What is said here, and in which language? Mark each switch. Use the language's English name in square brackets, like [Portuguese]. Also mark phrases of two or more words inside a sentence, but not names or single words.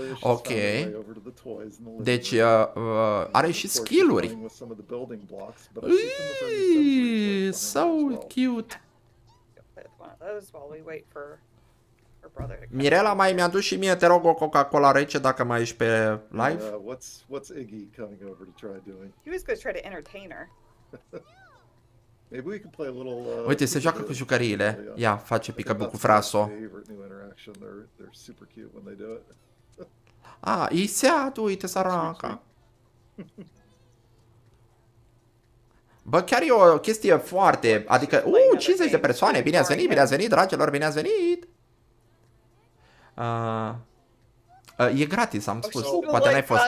[Romanian] Ok. Deci are și skill-uri. [English] So cute. [Romanian] Mirela, mai mi-a dus și mie, te rog, o Coca-Cola rece dacă mai ești pe live. [English] What's Iggy coming over to try doing? He was going to try to entertain her. Maybe we can play a little. [Romanian] Uite, se joacă cu jucăriile. Ia, face pică cu fraso. [English] They're super cute when they do it. [Romanian] E sad, uite, săraca. Bă, chiar e o chestie foarte, adică, 50 de persoane, bine ați venit, dragilor, bine ați venit. E gratis, am spus, poate n-ai fost.